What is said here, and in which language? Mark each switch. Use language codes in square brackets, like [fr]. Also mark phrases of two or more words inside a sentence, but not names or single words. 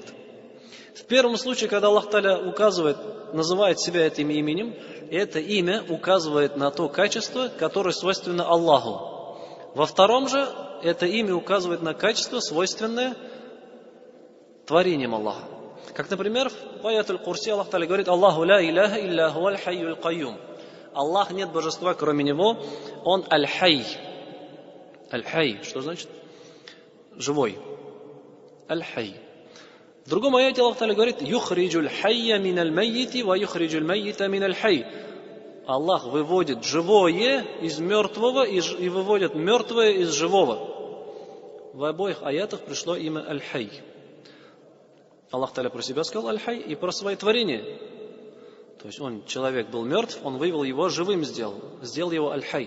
[ru] В первом случае, когда Аллах Тааля называет себя этим именем, это имя указывает на то качество, которое свойственно Аллаху. Во втором же, это имя указывает на качество, свойственное творениям Аллаха. Как, например, в аяте Курси Аллах Тааля говорит: [ar] «الله لا إله إلا هو الحي القيوم». [ru] Аллах, нет божества, кроме Него, Он аль-хай. Аль-хай, что значит? Живой. Аль-хай. В другом аяте Аллах Тааля говорит: [ar] «يخرج الحي من الميت ويخرج الميت من الحي». [ru] Аллах выводит живое из мертвого и выводит мертвое из живого. В обоих аятах пришло имя Аль-Хай. Аллах Тааля про себя сказал Аль-Хай и про свои творения. То есть человек был мертв, он вывел его живым, сделал его Аль-Хай.